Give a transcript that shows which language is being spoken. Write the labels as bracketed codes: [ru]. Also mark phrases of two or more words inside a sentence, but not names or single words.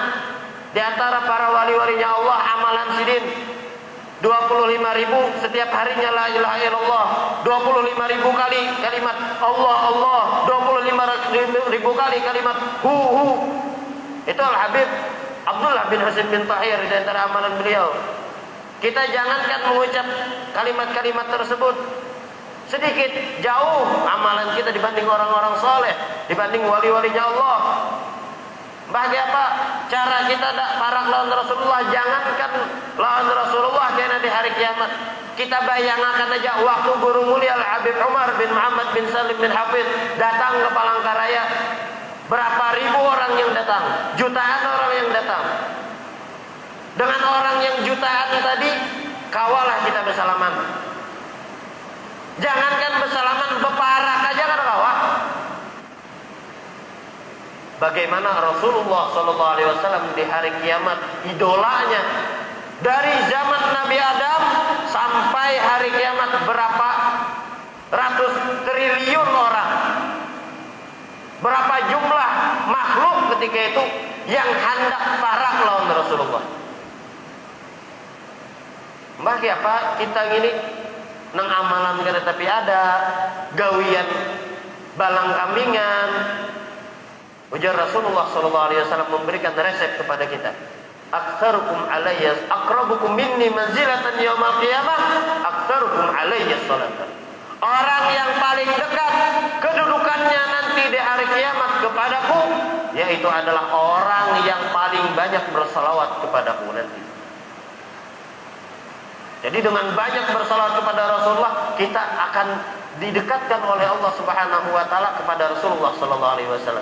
[id] Di antara para wali-walinya Allah, amalan sidin 25.000 setiap harinya [ar] لا إله إلا الله, [id] 25.000 kali kalimat Allah Allah, 25.000 kali kalimat hu. Itu Al-Habib Abdullah bin Hasim bin Tahir di antara amalan beliau. Kita jangankan mengucap kalimat-kalimat tersebut, sedikit jauh amalan kita dibanding orang-orang soleh, dibanding wali-walinya Allah. [bjn] Bagi apa cara kita parak lawan Rasulullah? [id] Jangankan lawan Rasulullah, karena di hari kiamat kita bayangkan aja waktu guru mulia Al-Habib Umar bin Muhammad bin Salim bin Hafid datang ke Palangkaraya. Berapa ribu orang yang datang, jutaan orang yang datang. Dengan orang yang jutaan tadi, kawalah kita bersalaman. Jangankan bersalaman, beparak aja kan kawah. Bagaimana Rasulullah SAW di hari kiamat, idolanya dari zaman Nabi Adam sampai hari kiamat, berapa ratus triliun orang, berapa jumlah makhluk ketika itu yang hendak parak lawan Rasulullah. [bjn] Bagi apa kita gini nang amalan kada tapi ada gawian balang kambingan. [id] Ujar Rasulullah SAW memberikan resep kepada kita. [ar] أكثركم عليّ أقربكم مني منزلةً يومَ القيامة أكثركم عليّ صلاةً. [id] Orang yang paling dekat kedudukannya nanti di hari kiamat kepadaku, yaitu adalah orang yang paling banyak bersalawat kepadaku nanti. Jadi dengan banyak bersalawat kepada Rasulullah, kita akan didekatkan oleh Allah [ar] سبحانه وتعالى [id] kepada Rasulullah [ar] صلى الله عليه وسلم.